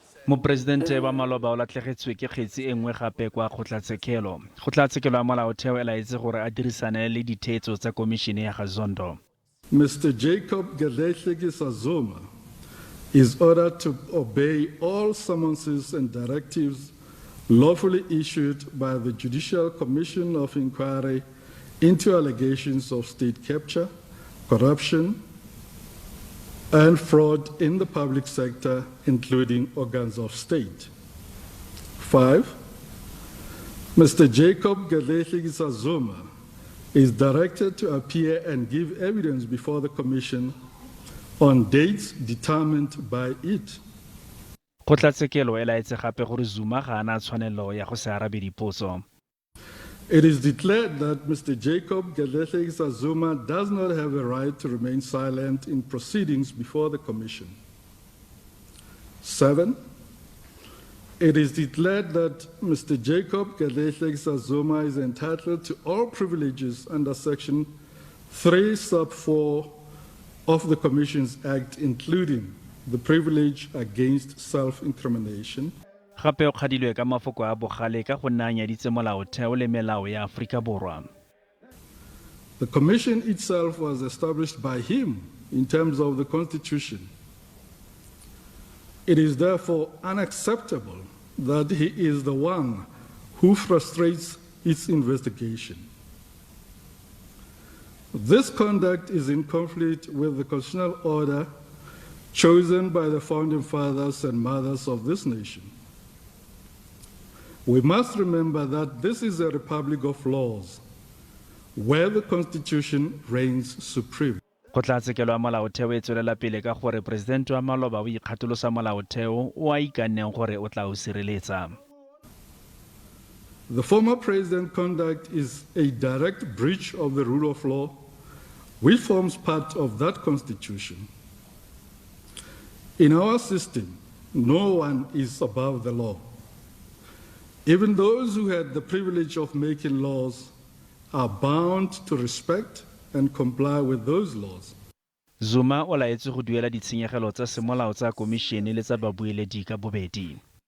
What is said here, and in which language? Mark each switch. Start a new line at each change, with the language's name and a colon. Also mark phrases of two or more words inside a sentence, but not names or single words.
Tswana: Mopresidente wa maloba o latlhegetswe ke kgetsi e nngwe gape kwa Kgotlatshekelo. Kgotlatshekelo ya molaotheo e laetse gore a dirisane le ditheetso tsa komishine ya Gazondo.
English: Mr. Jacob Zuma is ordered to obey all summonses and directives lawfully issued by the Judicial Commission of Inquiry into allegations of state capture, corruption, and fraud in the public sector, including organs of state. 5, Mr. Jacob Zuma is directed to appear and give evidence before the Commission on dates determined by it.
Tswana: Kgotlatshekelo e laetse gape gore Zuma ga ana tshwanelo ya go se arabe dipotso.
English: It is declared that Mr. Jacob Zuma does not have a right to remain silent in proceedings before the Commission. 7, it is declared that Mr. Jacob Zuma is entitled to all privileges under Section 3 sub 4 of the Commissions Act, including the privilege against self-incrimination.
Tswana: Gape o kgadilwe ka mafoko a bogale ka go nna nyaditse molaotheo le melao ya Aforika Borwa.
English: The Commission itself was established by him in terms of the Constitution. It is therefore unacceptable that he is the one who frustrates its investigation. This conduct is in conflict with the constitutional order chosen by the founding fathers and mothers of this nation. We must remember that this is a republic of laws, where the Constitution reigns supreme.
Tswana: Kgotlatshekelo ya molaotheo e tswelela pele ka gore Presidente wa maloba o ikgatolosa molaotheo o a ikanneng gore o tla o sireletsa.
English: The former president's conduct is a direct breach of the rule of law, which forms part of that Constitution. In our system, no one is above the law. Even those who had the privilege of making laws are bound to respect and comply with those laws.
Tswana: Zuma o laetse go duela ditshenyegelo tsa semolao tsa komishene le tsa babueledi ka bobedi.